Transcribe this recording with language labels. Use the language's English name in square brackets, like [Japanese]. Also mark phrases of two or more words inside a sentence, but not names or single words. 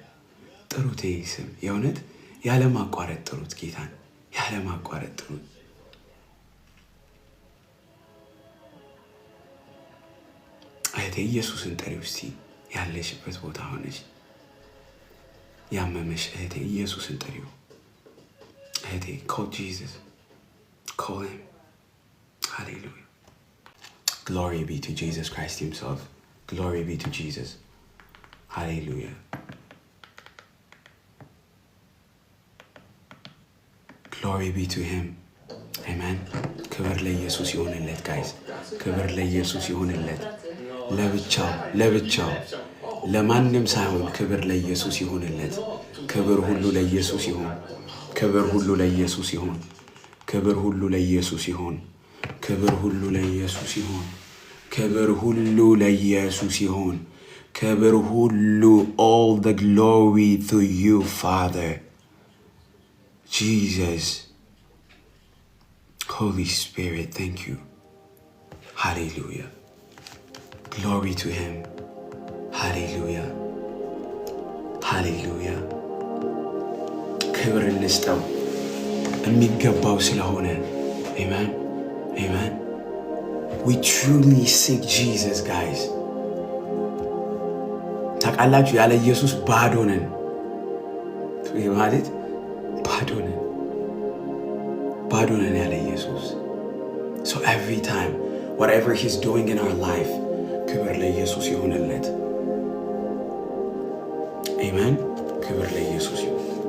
[Amharic] ጥሩት ይህ ስም የእውነት ያለማቋረጥ ጥሩት ጌታን ያለማቋረጥ ጥሩት። እህቴ ኢየሱስን ጠሪው እስቲ ያለሽበት ቦታ ሆነሽ ያመመሽ እህቴ ኢየሱስን ጠሪው። እህቴ [English] call Jesus. Call him. Hallelujah. Glory be to Jesus Christ himself. Glory be to Jesus. Hallelujah. Glory be to him. [Amharic] Amen. ክብር ለኢየሱስ ይሁንለት guys. ክብር ለኢየሱስ ይሁንለት። ለብቻው ለማንም ሳይሆን ክብር ለኢየሱስ ይሁንለት። ክብር ሁሉ ለኢየሱስ ይሁን። ክብር ሁሉ ለኢየሱስ ይሁን። ክብር ሁሉ ለኢየሱስ ይሁን። ክብር ሁሉ ለኢየሱስ ይሁን። ክብር ሁሉ ለኢየሱስ ይሁን። ክብር ሁሉ [English] all the glory to you Father. Jesus. Holy Spirit, thank you. Hallelujah. Glory to him. Hallelujah. Hallelujah. [Amharic] ክብር እንስጠው የሚገባው ስለሆነ። Amen. [English] Amen. We truly seek Jesus, guys. [Amharic] ታውቃላችሁ ያለ ኢየሱስ ባዶ ነን ማለት ባዶ ነን ያለ ኢየሱስ። [English] So every time whatever he's doing in our life [Amharic] ክብር ለኢየሱስ ይሁንለት። Amen. ክብር ለኢየሱስ ይሁን።